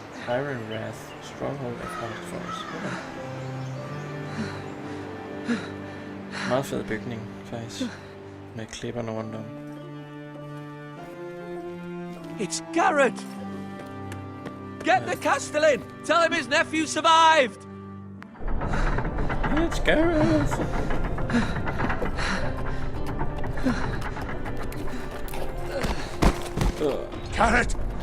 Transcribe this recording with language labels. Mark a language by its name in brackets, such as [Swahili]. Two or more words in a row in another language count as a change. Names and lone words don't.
[English] Iron Wrath, Stronghold of Forest Forest. [Danish] Meget fed bygning, faktisk. Med klipperne rundt om. [English] It's Garrett! Get the Castellan! Tell him his nephew survived! It's Garrett! Garrett!